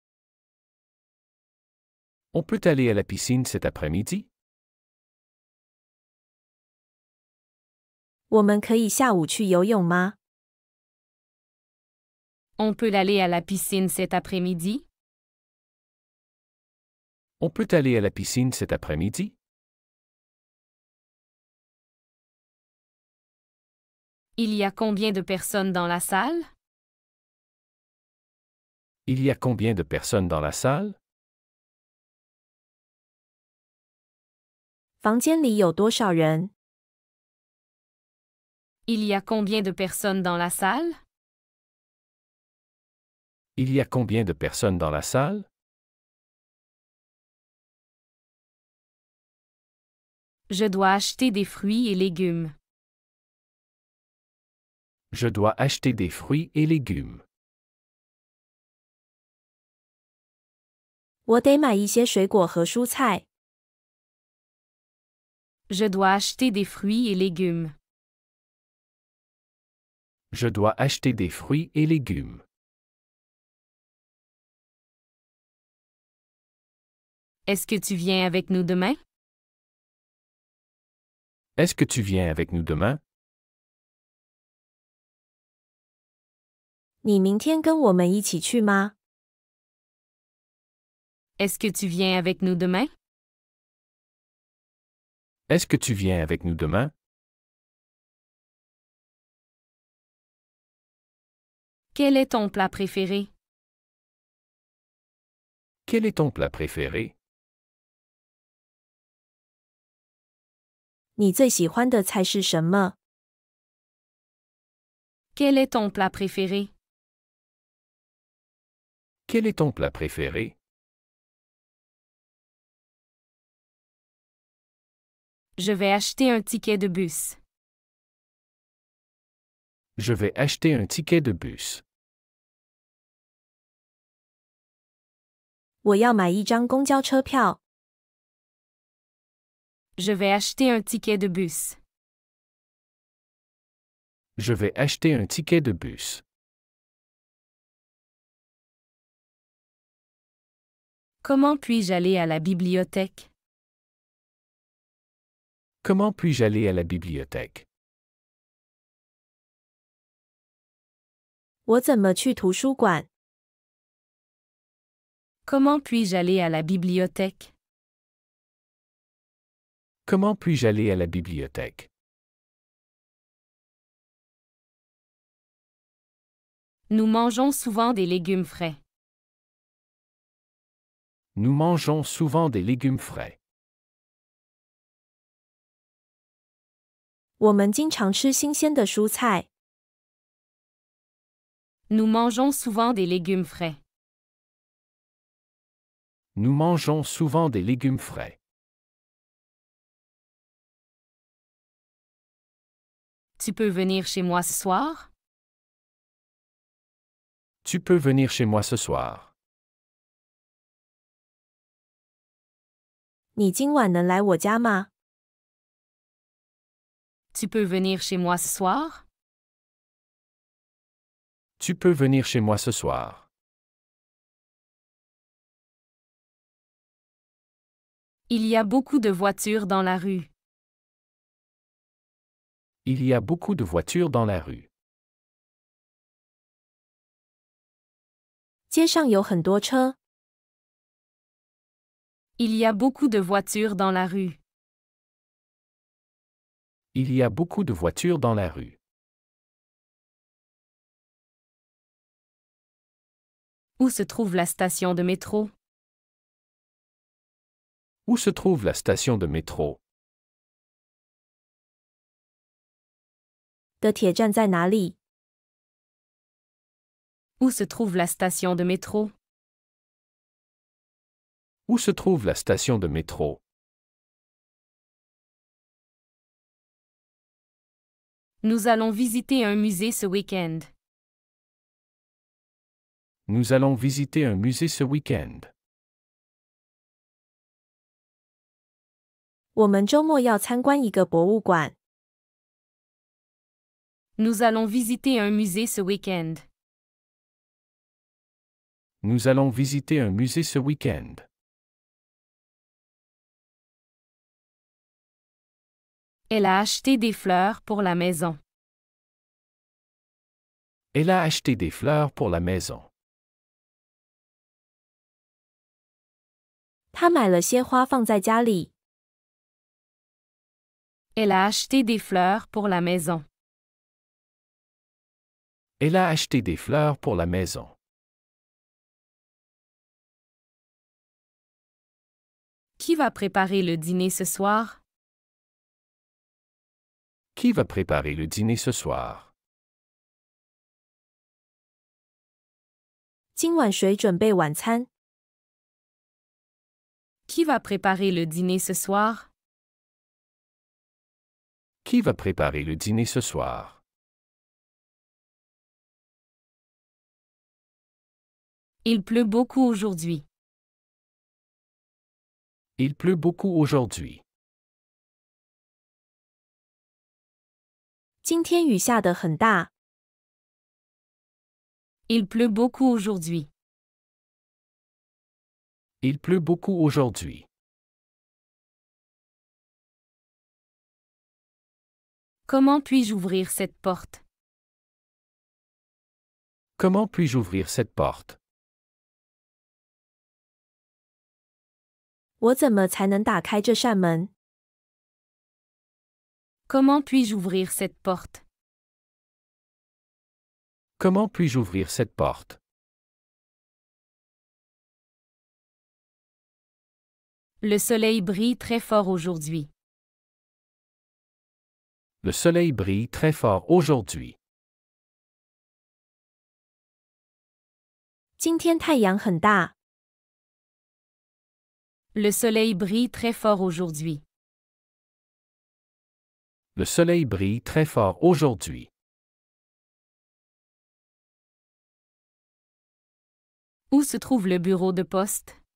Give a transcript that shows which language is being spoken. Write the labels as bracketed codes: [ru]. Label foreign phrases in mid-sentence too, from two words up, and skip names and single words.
[fr] On peut aller à la piscine cet après-midi? [zh] 我们可以下午去游泳吗？ [fr] On peut aller à la piscine cet après-midi? On peut aller à la piscine cet après-midi? Il y a combien de personnes dans la salle? Il y a combien de personnes dans la salle? [zh] 房间里有多少人？ [fr] Il y a combien de personnes dans la salle? Il y a combien de personnes dans la salle? Je dois acheter des fruits et légumes. Je dois acheter des fruits et légumes. [zh] 我得买一些水果和蔬菜。 [fr] Je dois acheter des fruits et légumes. Je dois acheter des fruits et légumes. Est-ce que tu viens avec nous demain? Est-ce que tu viens avec nous demain? [zh] 你明天跟我们一起去吗？ [fr] Est-ce que tu viens avec nous demain? Est-ce que tu viens avec nous demain? Quel est ton plat préféré? Quel est ton plat préféré? [zh] 你最喜欢的菜是什么？ [fr] Quel est ton plat préféré? Quel est ton plat préféré? Je vais acheter un ticket de bus. Je vais acheter un ticket de bus. [zh] 我要买一张公交车票。 [fr] Je vais acheter un ticket de bus. Je vais acheter un ticket de bus. Comment puis-je aller à la bibliothèque? Comment puis-je aller à la bibliothèque? [zh] 我怎么去图书馆？ [fr] Comment puis-je aller à la bibliothèque? Comment puis-je aller à la bibliothèque? Nous mangeons souvent des légumes frais. Nous mangeons souvent des légumes frais. [zh] 我们经常吃新鲜的蔬菜。 [fr] Nous mangeons souvent des légumes frais. Nous mangeons souvent des légumes frais. Tu peux venir chez moi ce soir? Tu peux venir chez moi ce soir. [zh] 你今晚能来我家吗？ [fr] Tu peux venir chez moi ce soir? Tu peux venir chez moi ce soir. Il y a beaucoup de voitures dans la rue. Il y a beaucoup de voitures dans la rue. [zh] 街上有很多车。 [fr] Il y a beaucoup de voitures dans la rue. Il y a beaucoup de voitures dans la rue. Où se trouve la station de métro? Où se trouve la station de métro? [zh] 的铁站在哪里？ [fr] Où se trouve la station de métro? Où se trouve la station de métro? Nous allons visiter un musée ce week-end. Nous allons visiter un musée ce week-end. [zh] 我们周末要参观一个博物馆。 [fr] Nous allons visiter un musée ce week-end. Nous allons visiter un musée ce week-end. Elle a acheté des fleurs pour la maison. Elle a acheté des fleurs pour la maison. [zh] 她买了些花放在家里。 [fr] Elle a acheté des fleurs pour la maison. Elle a acheté des fleurs pour la maison. Qui va préparer le dîner ce soir? Qui va préparer le dîner ce soir? [zh] 今晚谁准备晚餐？ [fr] Qui va préparer le dîner ce soir? Qui va préparer le dîner ce soir? Il pleut beaucoup aujourd'hui. Il pleut beaucoup aujourd'hui. [zh] 今天雨下得很大。 [fr] Il pleut beaucoup aujourd'hui. Il pleut beaucoup aujourd'hui. Comment puis-je ouvrir cette porte? Comment puis-je ouvrir cette porte? [zh] 我怎么才能打开这扇门？ [fr] Comment puis-je ouvrir cette porte? Comment puis-je ouvrir cette porte? Le soleil brille très fort aujourd'hui. Le soleil brille très fort aujourd'hui. [zh] 今天太阳很大。 [fr] Le soleil brille très fort aujourd'hui. Le soleil brille très fort aujourd'hui. Où se trouve le bureau de poste?